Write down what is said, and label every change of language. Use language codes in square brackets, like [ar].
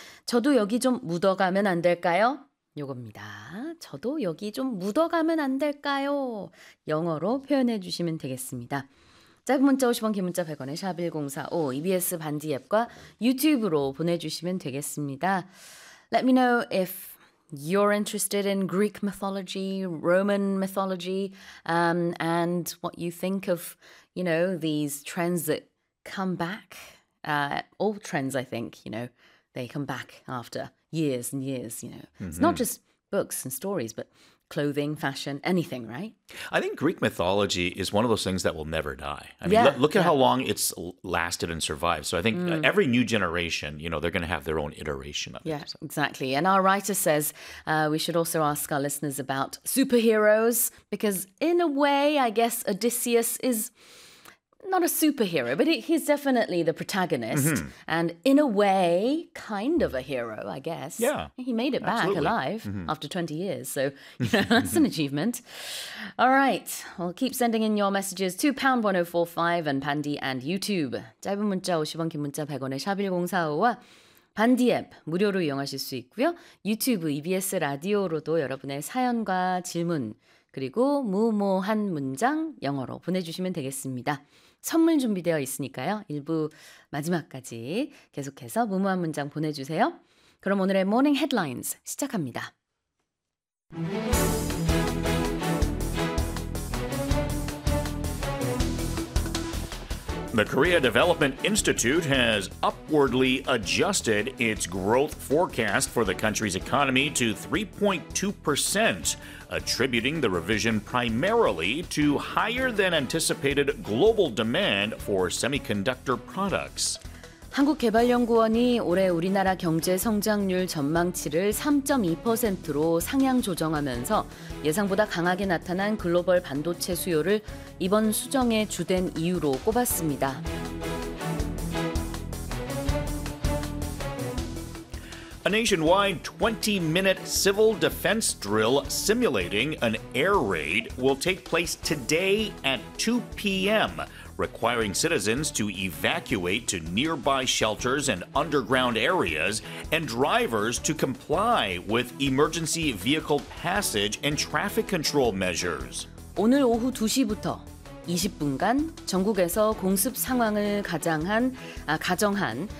[ko] 저도 여기 좀 묻어가면 안 될까요? 요겁니다. 저도 여기 좀 묻어가면 안 될까요? 영어로 표현해 주시면 되겠습니다. 짧은 문자 50원, 긴 문자 100원에 샵 1045, EBS 반디 앱과 유튜브로 보내주시면 되겠습니다. [en] Let me know if you're interested in Greek mythology, Roman mythology, and what you think of, you know, these trends that come back. All trends, I think, you know, they come back after years and years, you know. It's not just books and stories, but clothing, fashion, anything, right? I think Greek mythology is one of those things that will never die. I mean, look at how long it's lasted and survived. So I think every new generation, you know, they're going to have their own iteration of it. Yeah, exactly. And our writer says we should also ask our listeners about superheroes, because in a way, I guess Odysseus is not a superhero, but he's definitely the protagonist. And in a way, kind of a hero, I guess. Yeah. He made it back alive after 20 years. So, you know, that's an achievement. All right. Well, keep sending in your messages to #1045 and Pandy and YouTube. [ko] 짧은 문자 50원, 긴 문자 100원에 샵1045와 반디 앱 무료로 이용하실 수 있고요. 유튜브 EBS 라디오로도 여러분의 사연과 질문 그리고 무모한 문장 영어로 보내주시면 되겠습니다. 선물 준비되어 있으니까요. 1부 마지막까지 계속해서 무모한 문장 보내주세요. 그럼 오늘의 모닝 헤드라인스 시작합니다. [en] The Korea Development Institute has upwardly adjusted its growth forecast for the country's economy to 3.2%, attributing the revision primarily to higher than anticipated global demand for semiconductor products. [ko] 한국개발연구원이 올해 우리나라 경제 성장률 전망치를 3.2%로 상향 조정하면서 예상보다 강하게 나타난 글로벌 반도체 수요를 이번 수정의 주된 이유로 꼽았습니다. [en] A nationwide 20-minute civil defense drill simulating an air raid will take place today at 2 p.m., requiring citizens to evacuate to nearby shelters and underground areas, and drivers to comply with emergency vehicle passage and traffic control measures. [ko] 오늘 오후 2시부터 20분간 전국에서 공습 상황을 가정한